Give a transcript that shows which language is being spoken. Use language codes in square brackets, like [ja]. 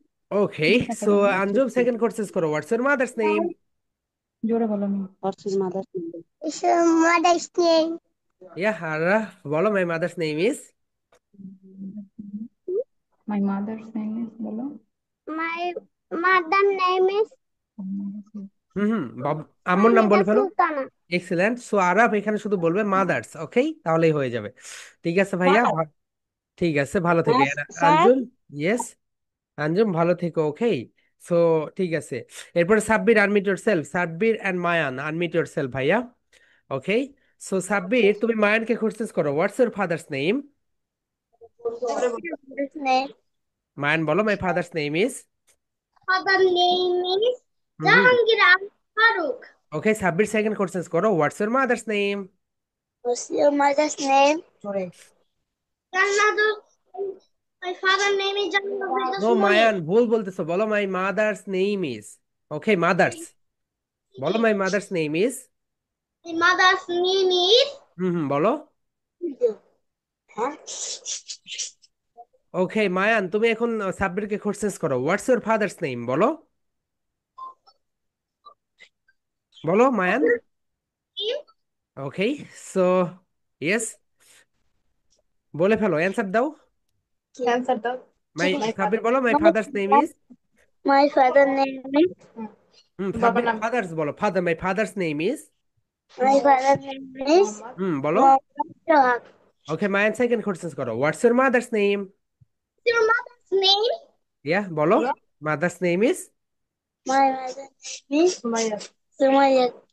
[en] okay, so Anjum second question [bn] করো, [en] What's your mother's name? What's his mother's name? What's your mother's name? Yeah Araf [bn] বলো, [en] My mother's name is. My mother's name is [bn] বলো। [en] My mother's name is [bn] আম্মুর নাম বলে ফেলো। Sultana. Excellent. So Araf এখানে শুধু বলবে mother's. ওকে, তাহলেই হয়ে যাবে। ঠিক আছে ভাইয়া, ঠিক আছে, ভালো থেকো। [en] Yes, sir. [bn] Anjum. Yes Anjum, ভালো থেকো। [en] okay, so [bn] ঠিক আছে, এরপরে [en] Sabbir, unmute yourself. Sabbir and Mayan, unmute yourself ভাইয়া। Okay, so Sabbir [bn] তুমি [en] মায়ানকে কোশ্চেন [bn] করো, [en] What's your father's name? Father's name. Mayan [bn] বলো, [en] My father's name is. Father name is hmm. Jahangir Farooq. Okay, Sabbir second question [bn] করো, [en] What's your mother's name? What's your mother's name? Jannatu. My father's name is Jannatu no Mayan, [bn] ভুল বলতেছো, বলো [en] My mother's name is. Okay, mother's [bn] বলো, [en] My mother's name is. My mother's name is. [bn] বলো। [en] okay Mayan, [bn] তুমি এখন [en] সাব্বিরকে কোশ্চেন [bn] করো, [en] what's your father's name [bn] বলো। বলো মায়ান। [en] okay, so yes, [bn] বলে ফেলো, [en] answer [bn] দাও। ক্যান্সার দাও। [en] my Sabbir [bn] বলো, [en] My father's name is. My father's name is. Sabbir father's [bn] বলো, [en] Father, my father's name is. My father's name is. [bn] বলো। Mohammad. [en] okay মায়ান second question [bn] করো, [en] What's your mother's name? Your mother's name? Yeah [bn] বলো, [en] Mother's name is. My mother's name is Sumaya.